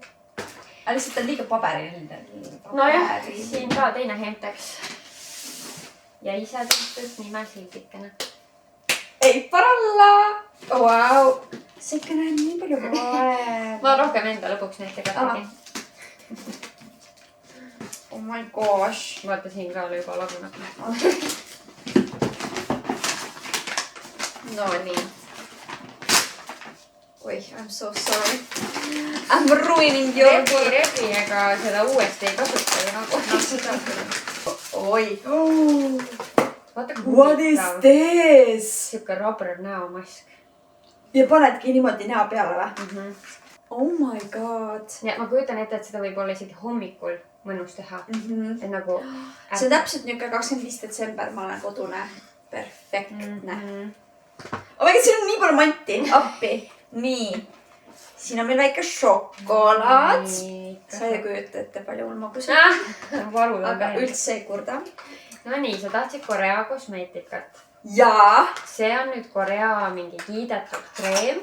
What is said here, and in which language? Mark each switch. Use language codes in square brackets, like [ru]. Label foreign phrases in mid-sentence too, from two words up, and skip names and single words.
[et] aga lihtsalt on liiga paberiline. nojah, siin ka teine Hemtex. ja ise tehtud nimesildikene. ei, paralla! Vau! see ikka näeb nii palju vaeva. ma rohkem enda lõpuks neid tegelikult tegin. [en] Oh my gosh. [et] vaata, siin ka oli juba laguneb. no nii. Oi, [en] I'm so sorry. I'm ruining your work. [et] Rebi, ega seda uuesti ei kasuta ju nagu. no seda küll. oi. vaata, kui [en] What is this? [et] siuke rubber näomask. ja panedki niimoodi näo peale või? [en] Oh my god. [et] ja ma kujutan ette, et seda võib olla isegi hommikul mõnus teha. et nagu. see on täpselt niuke 25. detsember, ma olen kodune. Perfektne. [en] Oh my god, [et] siin on nii palju manti. appi. nii. siin on meil väike šokolaad. sa ei kujuta ette, palju mul magus on. aga üldse ei kurda. no nii, sa tahtsid Korea kosmeetikat. jaa. see on nüüd Korea mingi kiidetud kreem.